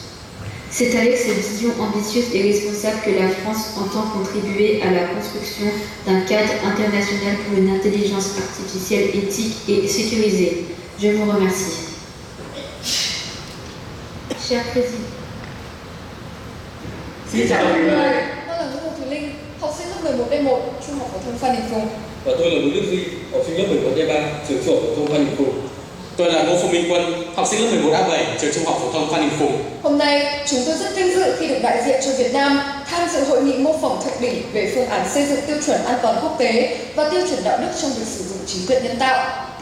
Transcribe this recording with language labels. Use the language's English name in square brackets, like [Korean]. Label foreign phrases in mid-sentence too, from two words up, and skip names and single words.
[French] C'est avec cette vision ambitieuse et responsable que la France entend contribuer à la construction d'un cadre international pour une intelligence artificielle éthique et sécurisée. Je vous remercie. Cher Président. [Vietnamese] Xin chào mọi người. Tôi là Nguyễn Ngọc Thùy Linh, học sinh lớp 11 D1, Trung học phổ thông Phan Đình Phùng. Và tôi là Bùi Đức Duy, học sinh lớp 11 D3, trường trung học phổ thông Phan Đình Phùng. Tôi là Ngô Phương Minh Quân, học sinh lớp 11A7, trường trung học phổ thông Phan Đình Phùng. Hôm nay, chúng tôi rất vinh dự khi được đại diện cho Việt Nam tham dự hội nghị mô phỏng thượng đỉnh về phương án xây dựng tiêu chuẩn an toàn quốc tế và tiêu chuẩn đạo đức trong việc sử dụng trí tuệ nhân tạo.